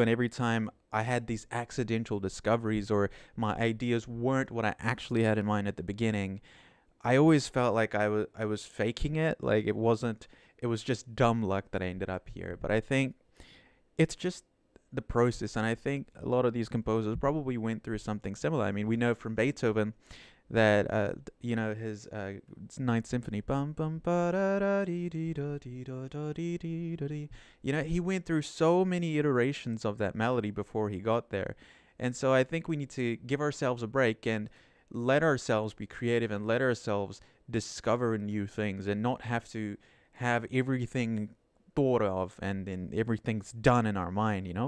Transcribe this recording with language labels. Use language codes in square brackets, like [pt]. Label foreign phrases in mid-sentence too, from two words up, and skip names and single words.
[en] And every time I had these accidental discoveries or my ideas weren't what I actually had in mind at the beginning, I always felt like I was faking it. Like it wasn't. It was just dumb luck that I ended up here. But I think it's just the process, and I think a lot of these composers probably went through something similar. I mean, we know from Beethoven that his Ninth Symphony, bum bum ba da da dee dee da dee da da dee dee da dee. He went through so many iterations of that melody before he got there, and so I think we need to give ourselves a break and let ourselves be creative and let ourselves discover new things and not have to have everything thought of and then everything's done in our mind.